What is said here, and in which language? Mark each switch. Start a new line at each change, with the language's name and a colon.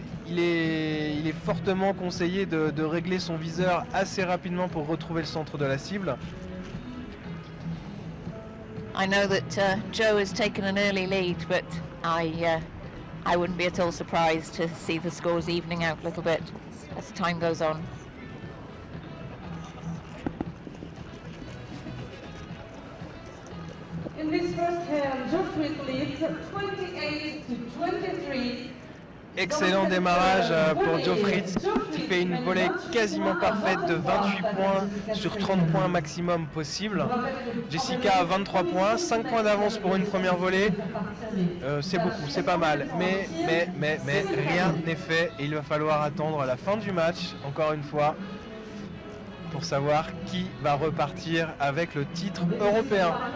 French: Il est fortement conseillé de régler son viseur assez rapidement pour retrouver le centre de la cible.
English: I know that Joe has taken an early lead, but I wouldn't be at all surprised to see the scores evening out a little bit as time goes on. In this first hand, Joe Friss leads 28 to 23.
French: Excellent démarrage pour Joe Friss qui fait une volée quasiment parfaite de 28 points sur 30 points maximum possible. Jessica a 23 points, 5 points d'avance pour une première volée. C'est beaucoup, c'est pas mal. Mais rien n'est fait et il va falloir attendre la fin du match, encore une fois, pour savoir qui va repartir avec le titre européen.